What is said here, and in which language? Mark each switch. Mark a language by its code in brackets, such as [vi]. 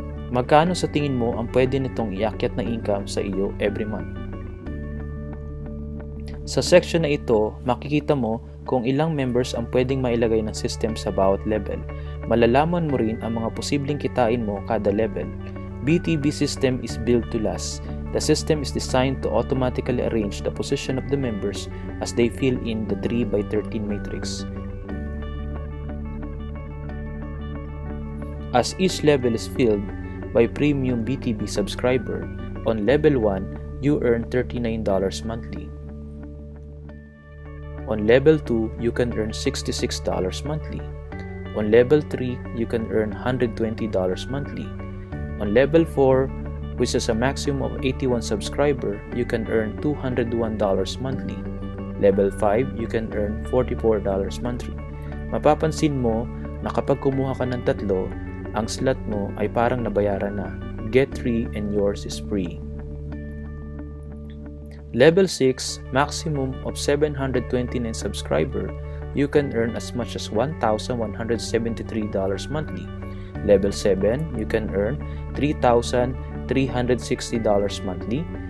[tl] Magkano sa tingin mo ang pwede nitong iakyat na income sa iyo [en] every month? [tl] Sa section na ito, makikita mo kung ilang members ang pwedeng mailagay ng system sa bawat level. Malalaman mo rin ang mga posibleng kitain mo kada level. [en] BTB system is built to last. The system is designed to automatically arrange the position of the members as they fill in the 3x13 matrix. As each level is filled by premium BTB subscriber, on level 1, you earn $39 monthly. On level 2, you can earn $66 monthly. On level 3, you can earn $120 monthly. On level 4, which is a maximum of 81 subscriber, you can earn $201 monthly. Level 5, you can earn $44 monthly. [tl] Mapapansin mo na kapag kumuha ka ng 3, ang slot mo ay parang nabayaran na. [en] Get 3 and yours is free. Level 6, maximum of 729 subscriber, you can earn as much as $1,173 monthly. Level 7, you can earn $3,360 monthly.